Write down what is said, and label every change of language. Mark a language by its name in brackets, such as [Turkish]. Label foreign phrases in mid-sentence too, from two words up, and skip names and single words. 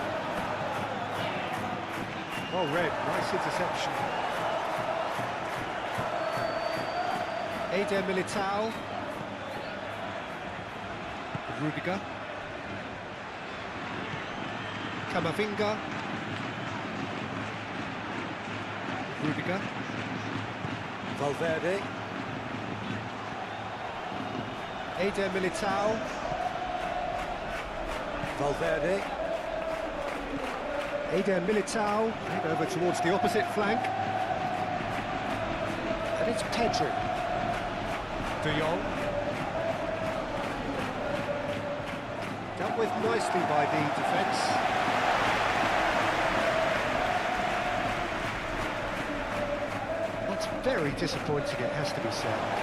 [English] Well read, nice interception. Eder Militao. Rudiger. Camavinga. Rudiger. Valverde. Eder Militao. Valverde. Eder Militao. Head over towards the opposite flank. And it's Pedri. De Jong. Dealt with nicely by the defence. That's very disappointing, it has to be said.